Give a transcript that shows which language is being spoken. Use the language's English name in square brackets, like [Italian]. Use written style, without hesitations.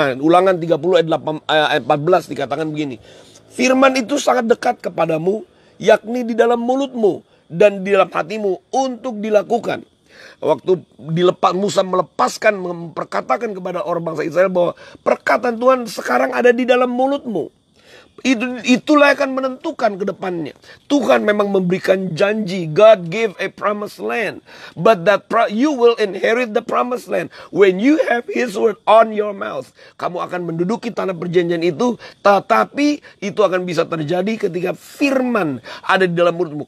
[Indonesian] Ulangan 30 ayat 14 dikatakan begini, firman itu sangat dekat kepadamu, yakni di dalam mulutmu dan di dalam hatimu untuk dilakukan. Waktu Musa melepaskan, memperkatakan kepada orang bangsa Israel bahwa perkataan Tuhan sekarang ada di dalam mulutmu. Itulah akan menentukan ke depannya. Tuhan memang memberikan janji. [English] God gave a promised land, but you will inherit the promised land when you have His word on your mouth. [Indonesian] Kamu akan menduduki tanah perjanjian itu, tetapi itu akan bisa terjadi ketika firman ada di dalam mulutmu.